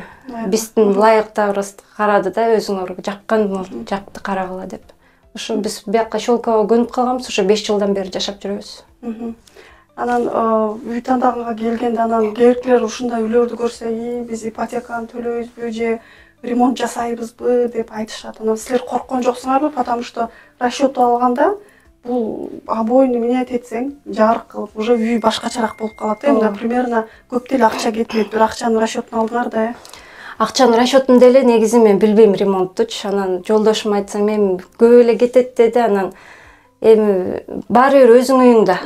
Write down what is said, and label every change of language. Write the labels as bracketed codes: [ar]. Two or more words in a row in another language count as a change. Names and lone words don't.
[ky] Биздин ылайыктарыбыз карады да, өзүңөр жаккан жакты карагыла деп. Ошо биз бияка Шелкового көнүп калганбыз, ошо 5 жылдан бери жашап жүрөбүз. Анан үй тандаганга келгенде анан кээкилер ушундай үйлөрдү көрсө, биз ипотеканы төлөйбүзбү же ремонт жасайбызбы деп айтышат. Анан силер корккон жоксуңарбы? [ru] Потому что [ky] расчет алганда бул обойны менять этсең, жарык кылып, уже үй башкачараак болуп калат. Эми примерно көп деле акча кетпейт. Бир акчанын расчетун алдыңар да. Акчанын расчетун деле негизи мен билбейм ремонттучу. Анан жолдошум айтсам, эми көп эле кетет деди. Анан эми баары бир өзүң үйүңдө.